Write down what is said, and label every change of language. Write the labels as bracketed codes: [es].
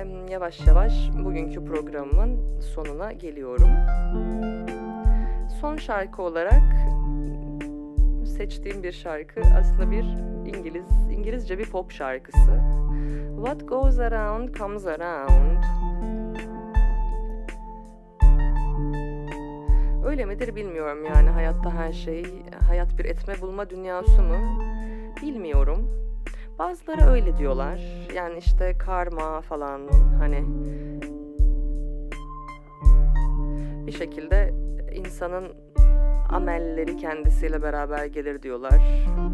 [tr] Yavaş yavaş bugünkü programımın sonuna geliyorum. Son şarkı olarak seçtiğim bir şarkı aslında bir İngilizce bir pop şarkısı. [en] What goes around comes around. [tr] Öyle midir bilmiyorum yani, hayatta her şey, hayat bir etme bulma dünyası mı bilmiyorum. Bazıları öyle diyorlar. Yani işte karma falan, hani bir şekilde insanın amelleri kendisiyle beraber gelir diyorlar.